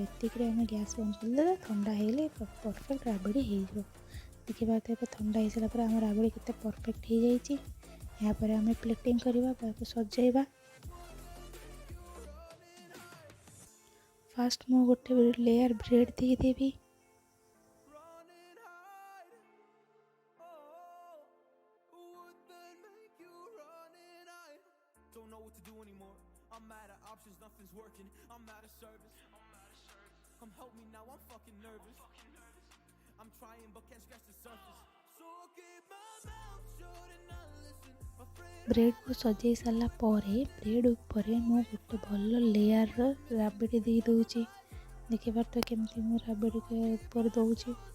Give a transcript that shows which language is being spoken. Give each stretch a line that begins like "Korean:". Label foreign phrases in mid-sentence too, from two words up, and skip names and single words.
Odia: ଏତିକିରେ ଆମେ ଗ୍ୟାସ୍ ବନ୍ଦ କରିଦେବା, ଥଣ୍ଡା ହେଇଗଲେ ପରଫେକ୍ଟ ରାବିଡ଼ି ହେଇଯିବ। ଦେଖିପାରୁଥିବେ ଏବେ ଥଣ୍ଡା ହେଇସାରିଲା ପରେ ଆମ ରାବିଡ଼ି କେତେ ପରଫେକ୍ଟ ହେଇଯାଇଛି। ଏହାପରେ ଆମେ ପ୍ଲେଟିଂ କରିବା ବା ସଜାଇବା। ଫାଷ୍ଟ ମୁଁ ଗୋଟେ
English: layer bread
Odia: ଦେଇଦେବି।
English: Don't know what to do anymore. I'm out of options, nothing's working. I'm out of service. Come help me now, I'm fucking nervous. I'm trying but can't scratch the surface. So I'll keep my mouth shut and not listen. Afraid
Odia: ବ୍ରେଡ଼୍କୁ ସଜେଇ ସାରିଲା ପରେ ବ୍ରେଡ଼୍ ଉପରେ ମୁଁ ଗୋଟେ ଭଲ ଲେୟାରର ରାବିଡ଼ି ଦେଇ ଦେଉଛି। ଦେଖିପାରୁଥିବେ କେମିତି ମୁଁ ରାବିଡ଼ି ଉପରେ ଦେଉଛି।